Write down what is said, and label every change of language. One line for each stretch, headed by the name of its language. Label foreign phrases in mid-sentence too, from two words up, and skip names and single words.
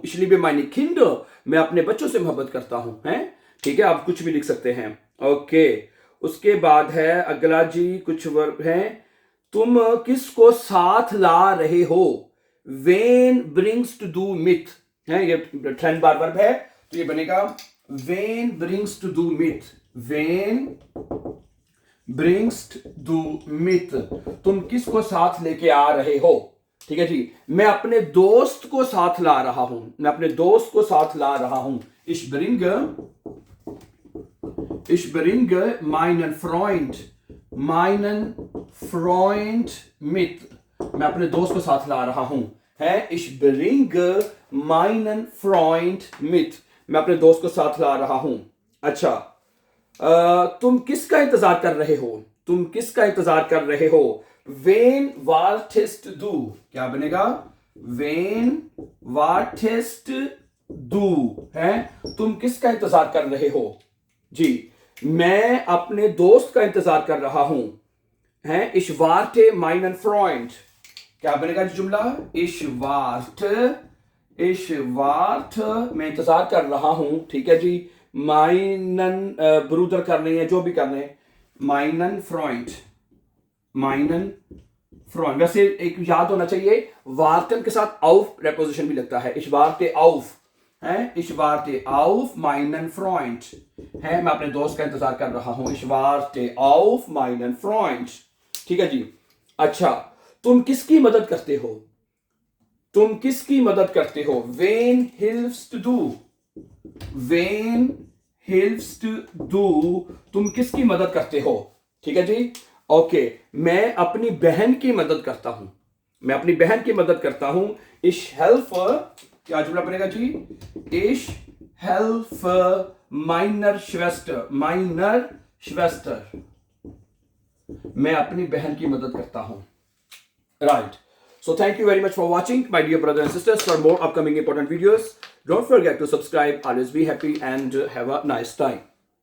German: Ich liebe meine Kinder,
Hindi: मैं अपने बच्चों से मोहब्बत करता हूं, हैं, ठीक है, आप कुछ भी लिख सकते हैं। ओके उसके बाद है अगला जी, कुछ वर्ब हैं, तुम किसको साथ ला रहे हो।
German: Wen bringst du du mit
Hindi: है, ये
German: trennbar Verb
Hindi: है, तो ये बनेगा
German: Wen bringst du du mit, Wen bringst du mit,
Hindi: तुम किसको साथ लेके आ रहे हो, ठीक है जी। मैं अपने दोस्त को साथ ला रहा हूं, मैं अपने दोस्त को साथ ला रहा हूं।
German: Ich bring, ich bringe meinen Freund, meinen Freund mit,
Hindi: मैं अपने दोस्त को साथ ला रहा हूं, है
German: ich bringe meinen Freund mit,
Hindi: मैं अपने दोस्त को साथ ला रहा हूं। अच्छा तुम किसका इंतजार कर रहे हो, तुम किसका इंतजार कर रहे हो।
German: वेन wartest du,
Hindi: क्या बनेगा,
German: Wen wartest du
Hindi: है, तुम किसका इंतजार कर रहे हो जी। मैं अपने दोस्त का इंतजार कर रहा हूं, है।
German: Ich warte meinen Freund।
Hindi: क्या बनेगा जुमला?
German: Ich warte,
Hindi: मैं इंतजार कर रहा हूं, ठीक है जी।
German: meinen Bruder
Hindi: करने हैं, जो भी करने हैं।
German: meinen Freund,
Hindi: वैसे एक याद होना चाहिए, वार्टन के साथ auf preposition भी लगता है।
German: Ich warte auf, है। Ich warte auf meinen Freund,
Hindi: है। मैं अपने दोस्त का इंतजार कर रहा हूं।
German: Ich warte auf meinen Freund,
Hindi: ठीक है जी। अच्छा, तुम किसकी मदद करते हो? तुम किसकी मदद करते हो?
German: Wen hilfst du? Wen hilfst du?
Hindi: तुम किसकी मदद करते हो? ठीक है जी। ओके, मैं अपनी बहन की मदद करता हूं। मैं अपनी बहन की मदद करता हूं।
German: Ich helfe,
Hindi: क्या जुमला बनेगा जी?
German: Ich helfe meiner Schwester।
Hindi: मैं अपनी बहन की मदद करता हूं।
English: Right. So thank you very much for watching, my dear brothers and sisters. For more upcoming important videos, don't forget to subscribe. Always be happy and have a nice time.